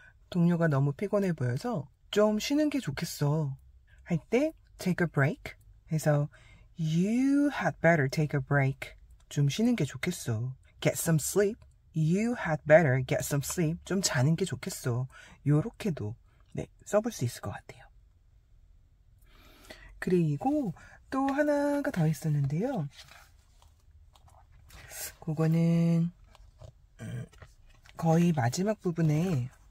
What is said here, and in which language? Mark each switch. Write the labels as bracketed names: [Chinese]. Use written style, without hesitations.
[Korean] 동료가 너무 피곤해 보여서 좀 쉬는 게 좋겠어. 할 때 [English] take a break 해서 You had better take a break. [Korean] 좀 쉬는 게 좋겠어. [English] Get some sleep. You had better get some sleep. [Korean] 좀 자는 게 좋겠어. 요렇게도 써볼 수 있을 것 같아요. 그리고 또 하나가 더 있었는데요. 그거는 거의 마지막 부분에